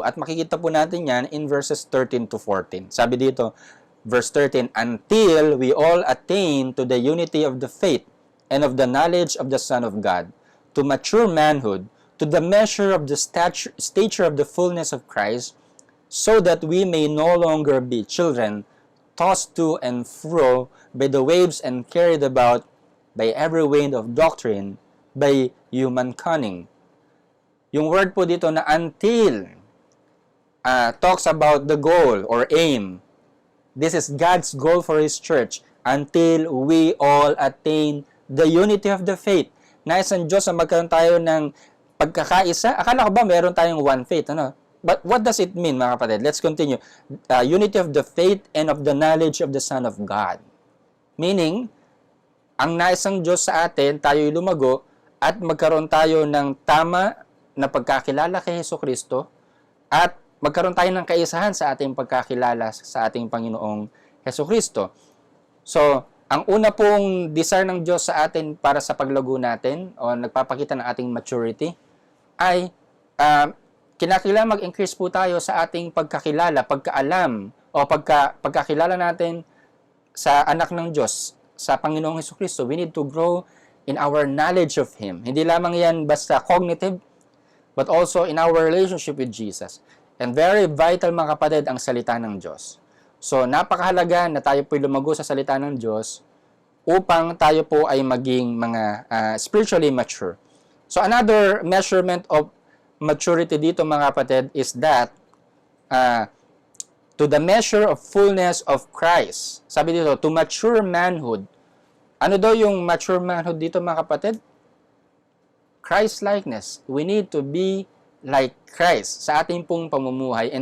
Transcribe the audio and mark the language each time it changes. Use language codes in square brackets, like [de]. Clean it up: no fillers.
[tl] At makikita po natin yan [en] in verses 13 to 14. [tl] Sabi dito, [en] verse 13, until we all attain to the unity of the faith and of the knowledge of the Son of God, to mature manhood, to the measure of the stature of the fullness of Christ, so that we may no longer be children, tossed to and fro by the waves and carried about by every wind of doctrine, by human cunning. [tl] Yung word po dito na [en] until talks about the goal or aim. This is God's goal for His church until we all attain the unity of the faith. [tl] Nais ang Diyos na magkaroon tayo ng pagkakaisa. Akala ko ba meron tayong [en] one faith? [tl] Ano? [en] But what does it mean, [tl] mga kapatid? [en] Let's continue. Unity of the faith and of the knowledge of the Son of God. [tl] Meaning, ang nais ng Diyos sa atin, tayo'y lumago at magkaroon tayo ng tama na pagkakilala kay Hesukristo at magkaroon tayo ng kaisahan sa ating pagkakilala sa ating Panginoong Hesukristo. So, ang una pong desire ng Diyos sa atin para sa paglago natin o nagpapakita ng ating maturity ay kinakailangan mag-increase po tayo sa ating pagkakilala, pagkaalam o pagkakilala natin sa anak ng Diyos, sa Panginoong Hesukristo. [en] We need to grow in our knowledge of Him. [tl] Hindi lamang yan basta [en] cognitive, but also in our relationship with Jesus. And very vital, [tl] mga kapatid, ang salita ng Diyos. So, napakahalaga na tayo po'y lumago sa salita ng Diyos upang tayo po ay maging mga [en] spiritually mature. So, another measurement of maturity [tl] dito, mga kapatid, [en] is that to the measure of fullness of Christ. [tl] Sabi dito, [en] to mature manhood. [tl] Ano daw yung mature manhood dito, mga kapatid? [en] Christ-likeness. We need to be like Christ [tl] sa ating pong pamumuhay.